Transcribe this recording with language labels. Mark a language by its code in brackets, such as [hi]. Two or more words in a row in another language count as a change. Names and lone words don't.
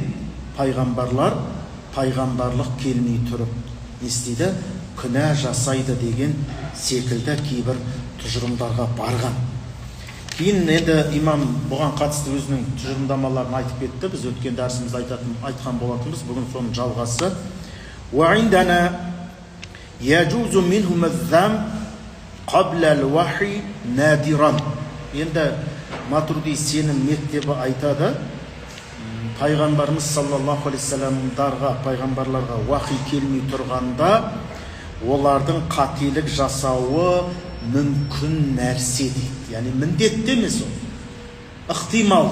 [kk] Пайғамбарлар пайғамбарлық келмей тұрып не істейді? Күнә жасайды деген секілді кейбір тұжырымдарға барған. Кейін енді имам бұған қатысты өзінің тұжырымдамаларын айтып кетті. Біз өткен дәрісімізді айтқан болатынбыз. Бүгін соның жалғасы. [ar] وَعِنْدَنَا يَجُوزُ مِنْهُمَ الذَّمْ قَبْلَ الْوَحِي نَادِرًا. [kk] Енді Матурди сенім мектебі айтады. Пайғамбарымыз [ar] صلى الله عليه وسلم, [kk] пайғамбарларға уахи келмей тұрғанда, олардың қателік жасауы мүмкін нәрсе дейді. Яғни міндетті емес ол. Ықтимал.